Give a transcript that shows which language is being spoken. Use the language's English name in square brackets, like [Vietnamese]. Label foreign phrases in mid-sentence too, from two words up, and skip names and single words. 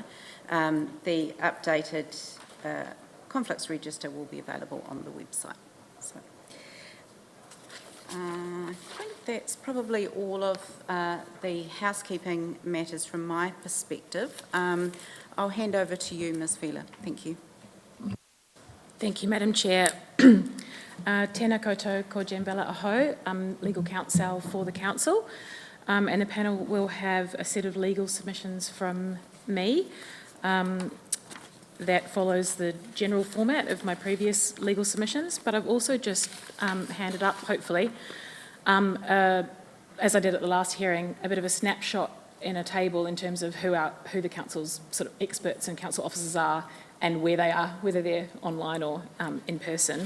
[English] The updated conflicts register will be available on the website. So, I think that's probably all of the housekeeping matters from my perspective. I'll hand over to you, Ms. Wheeler. Thank you. Thank you, Madam Chair. [Māori] Tēnā koutou ko Jambella Aho, [English] legal counsel for the council, and the panel will have a set of legal submissions from me that follows the general format of my previous legal submissions, but I've also just handed up, hopefully, as I did at the last hearing, a bit of a snapshot in a table in terms of who the council's sort of experts and council officers are and where they are, whether they're online or in person.